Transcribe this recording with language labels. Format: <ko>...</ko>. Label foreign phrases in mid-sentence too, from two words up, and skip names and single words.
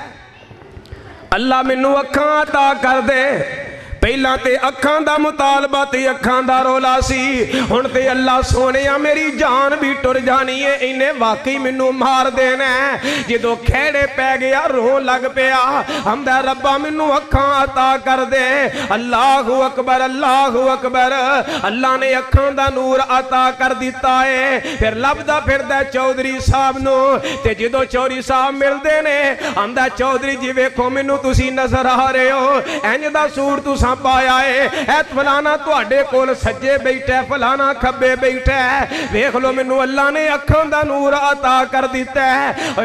<pa>اللہ مینوں اکھاں عطا کر دے۔ پہلا تے اکھاں دا مطالبہ تے اکھاں دا رولا سی، ہن تے اللہ سوہنیا میری جان وی ٹر جانی اے، انہے واقعی مینوں مار دینا اے. جدوں کھیڑے پے گیا رون لگ پیا، آکھدا ربا مینوں اکھاں عطا کر دے.</pa> <ar>الله أكبر، الله أكبر.</ar> <pa>اللہ نے اکھاں دا نور عطا کر دتا اے. فیر لبھدا پھردا چودھری صاحب نوں، تے جدوں چودھری صاحب ملدے نے آکھدا چودھری جی ویکھو مینوں تسی نظر آ رہے ہو، انج دا سوٹ تساں پایا اے، فلانا تہاڈے کول سجے بیٹھا اے، فلانا کھبے بیٹھا اے، ویکھ لو مینوں اللہ نے اکھاں دا نور عطا کر دتا اے.</pa>